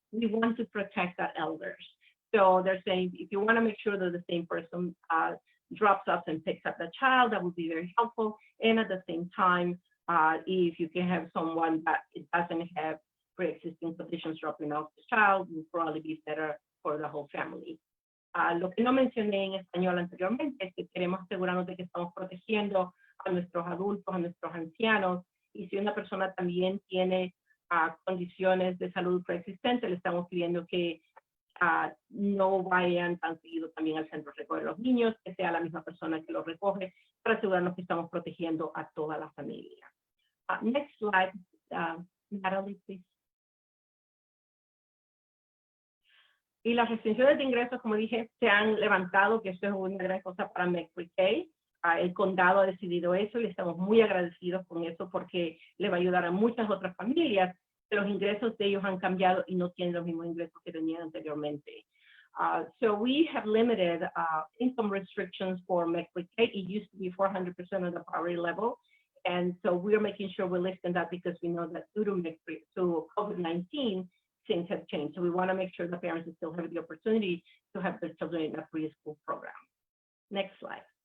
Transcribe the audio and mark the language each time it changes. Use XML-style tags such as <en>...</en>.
<en>We want to protect our elders. So they're saying, if you want to make sure that the same person drops off and picks up the child, that would be very helpful. And at the same time, if you can have someone that it doesn't have pre-existing conditions dropping off the child, will probably be better for the whole family.</en> <es>Lo que no mencioné en español anteriormente es que queremos asegurarnos de que estamos protegiendo a nuestros adultos, a nuestros ancianos, y si una persona también tiene condiciones de salud preexistentes, le estamos pidiendo que no vayan tan seguido también al centro de recoger a los niños, que sea la misma persona que los recoge, para asegurarnos que estamos protegiendo a toda la familia.</es> <en>Next slide, Natalie, please.</en> <es>Y las restricciones de ingresos, como dije, se han levantado, que esto es una gran cosa para Meck PreK. El condado ha decidido eso y estamos muy agradecidos con eso porque le va a ayudar a muchas otras familias que los ingresos de ellos han cambiado y no tienen los mismos ingresos que tenían anteriormente.</es> <en>So we have limited income restrictions for Meck PreK. It used to be 400% of the poverty level. And so we're making sure we're lifting that because we know that due to COVID-19, things have changed. So we want to make sure the parents still have the opportunity to have their children in a preschool program. Next slide.</en>